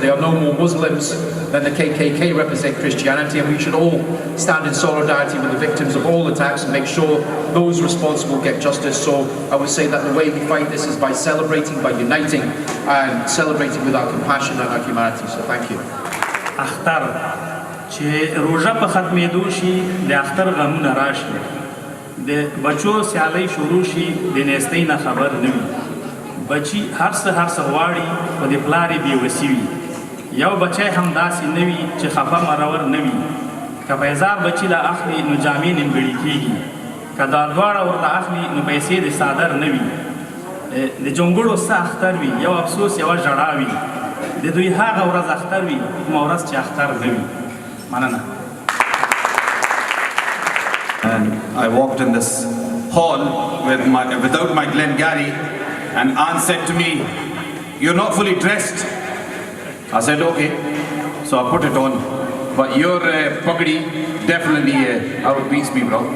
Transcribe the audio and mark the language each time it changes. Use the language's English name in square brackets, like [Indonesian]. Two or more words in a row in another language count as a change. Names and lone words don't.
[English] They are no more Muslims than the KKK represent Christianity, and we should all stand in solidarity with the victims of all attacks and make sure those responsible get justice. So I would say that the way we fight this is by celebrating, by uniting, and celebrating with our compassion and our humanity. So thank you. [Pashto] چې روژه په ختمېدو شي د اختر غمونه راشي د بچو سیالۍ شروع شي د نیستۍ نه خبر نه وي بچي هر څه غواړي خو د پلار یې بېوسي وي یو بچی هم داسې نه وي چې خفه مرور نه وي که په 1000 بچي له اخلي نو جامې نیمګړې کېږي که دا دواړه ورته اخلي نو پیسې د څادر نه وي د جونګړو څه اختر وي یو افسوس یوه ژړا وي د دوی هغه ورځ اختر وي کومه ورځ چې اختر نه وي مننه. [English] And I walked in this hall without my Glengarry, and Anne said to me, "You're not fully dressed." I said, "Okay." So I put it on. But your pagdi definitely outbeats me, bro.